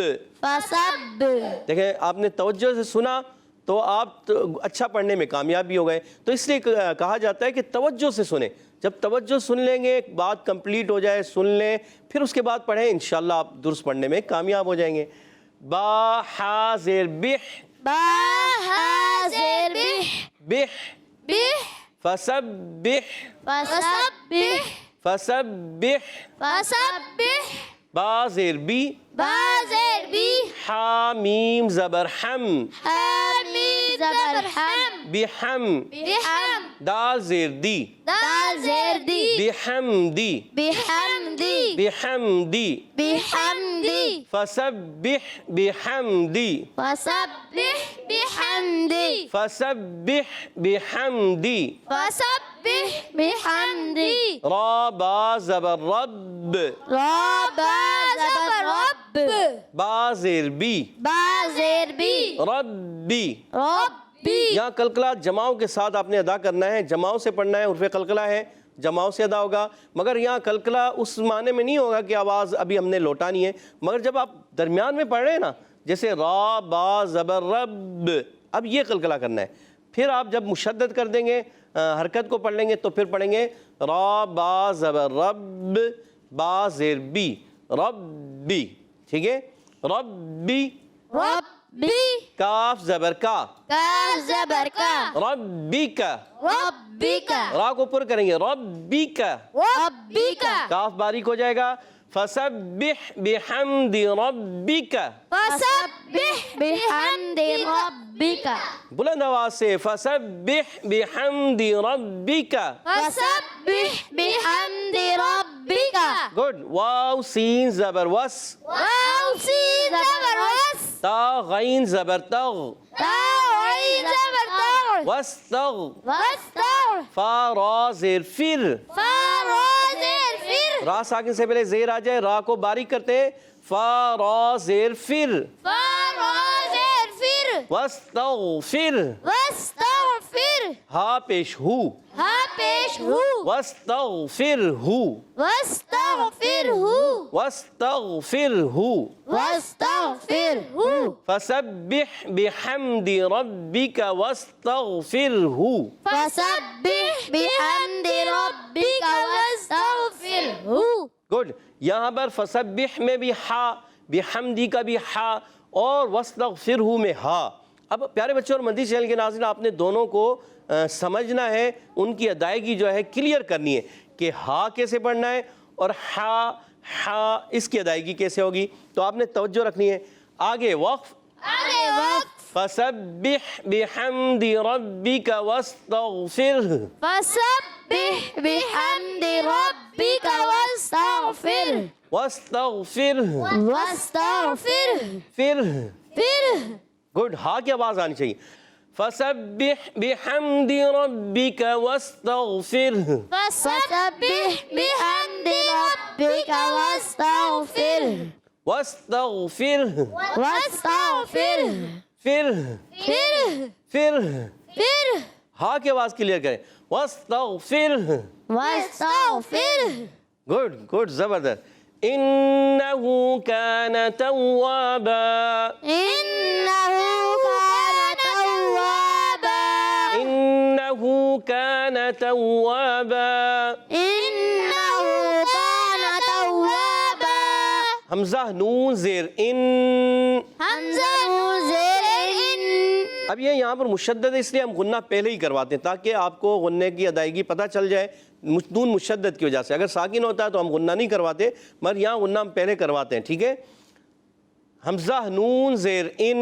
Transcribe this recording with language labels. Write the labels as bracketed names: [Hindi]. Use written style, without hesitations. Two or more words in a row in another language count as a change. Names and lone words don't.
[Arabic] فسب [Urdu] دیکھیں آپ نے توجہ سے سنا تو آپ اچھا پڑھنے میں کامیاب بھی ہو گئے. تو اس لیے کہا جاتا ہے کہ توجہ سے سنیں. جب توجہ سن لیں گے, ایک بات کمپلیٹ ہو جائے, سن لیں, پھر اس کے بعد پڑھیں, انشاءاللہ آپ درست پڑھنے میں کامیاب ہو جائیں گے. با حا زیر بح با ہا زیر بح [Arabic] بح بح فسبح فسبح فسبح. فسبح [Urdu] با زیر بی با زیر بی حا میم زبر حم حامیم زبر حم [Arabic] بحم. بحم [Urdu] دال زیر دی دال زیر دی [Arabic] بحمدی بحمدی بحمدی. بحمدی فسبح بحمدی فسبح بحمدی فسبح بحمدی. فسبح بحمدی [Urdu] را با زبر رب را با زبر رب با زیر بی با زیر بی [Arabic] ربی. ربی [Urdu] یہاں قلقلہ جماؤں کے ساتھ آپ نے ادا کرنا ہے, جماؤں سے پڑھنا ہے. عرف قلقلہ ہے, جماؤں سے ادا ہوگا, مگر یہاں قلقلہ اس معنی میں نہیں ہوگا کہ آواز ابھی ہم نے لوٹانی ہے. مگر جب آپ درمیان میں پڑھ رہے ہیں نا, جیسے را با زبر رب, اب یہ قلقلہ کرنا ہے. پھر آپ جب مشدد کر دیں گے, حرکت کو پڑھ لیں گے, تو پھر پڑھیں گے را با زبر رب با زیر بی ربی. ٹھیک ہے, ربی. [Arabic] ربی [Urdu] کاف زبر کا کاف زبر کا [Arabic] ربی کا. ربی کا [Urdu] را کو پر کریں گے [Arabic] ربی کا. ربی کا [Urdu] کاف باریک ہو جائے گا. [Arabic] فسبح بحمد ربک. فسبح بحمد ربک [Urdu] بلند آواز سے [Arabic] فسبح بحمد ربک. فسبح بحمد ربک [Urdu] گڈ. واو سین زبر وس واو سین زبر وس تا غین زبر تغ تا عین زبر تغ [Arabic] وستغ. واستغ [Urdu] فا را زیر فر. فا را زیر فر را ساکن سے پہلے زیر آ جائے, را کو باریک کرتے ہیں. فا را زیر فر فا را زیر فر [Arabic] واستغفر. واستغفر [Urdu] ہا پیش ہو ہا پیش ہو [Arabic] واستغفر ہو واستغفر ہو واستغفر ہو. واستغفر ہو فسبح بحمد ربک واستغفر ہو. فسبح بحمد ربک واستغفر ہو. [Urdu] گڈ. یہاں پر فسبح میں بھی ہا, بحمدی کا بھی ہا, اور [Arabic] واستغفر ہو [Urdu] میں ہا. اب پیارے بچوں اور مدنی چینل کے ناظرین, آپ نے دونوں کو سمجھنا ہے, ان کی ادائیگی جو ہے کلیئر کرنی ہے کہ ہا کیسے پڑھنا ہے اور ہا اس کی ادائیگی کیسے ہوگی. تو آپ نے توجہ رکھنی ہے. آگے وقف. آگے وقت [Arabic] فسبح بحمد ربک واستغفرہ. فسبح بحمد ربک واستغفر واستغفرہ. واستغفر [Urdu] پھر پھر گڈ. ہا کی آواز آنی چاہیے. [Arabic] فسبح بحمد ربک واستغفرہ. فسبح بحمد ربک واستغفر واستغفرہ. واستغفر [Urdu] پھر پھر پھر پھر ہا کی آواز کلیئر کریں. واستغفرہ. [Arabic] واستغفر [English] good good, [Arabic] زبردست. انہ کان توابا. انہ کان توابا انہ کان توابا. انہ کان توابا. [Urdu] حمزہ نون زیر ان. حمزہ نون زیر ان. اب یہ یہاں پر مشدد ہے, اس لیے ہم غنہ پہلے ہی کرواتے ہیں تاکہ آپ کو غنے کی ادائیگی پتہ چل جائے. نون مشدد کی وجہ سے, اگر ساکن ہوتا ہے تو ہم غنہ نہیں کرواتے, مگر یہاں غنہ ہم پہلے کرواتے ہیں. ٹھیک ہے. حمزہ نون زیر ان.